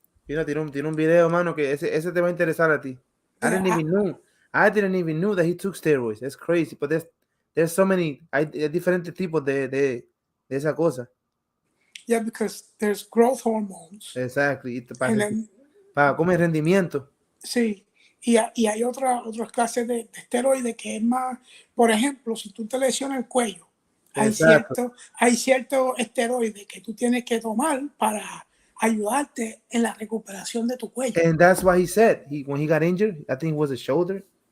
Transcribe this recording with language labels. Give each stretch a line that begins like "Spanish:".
Spanish: Mira, tiene un video, mano, que ese te va a interesar a ti.
English: I didn't even know that he took steroids. That's crazy. But there's so many,
Spanish: hay diferentes tipos de esa cosa.
English: yeah, because there's growth hormones. Exactly. And then,
Spanish: Para comer rendimiento. sí, y hay otras clases de esteroides que es más, por ejemplo, si tú te lesionas el cuello, Exacto. hay ciertos esteroides que tú tienes que tomar para ayudarte en la recuperación de tu cuello.
English: And that's what he said. When he got injured, I think it was a shoulder.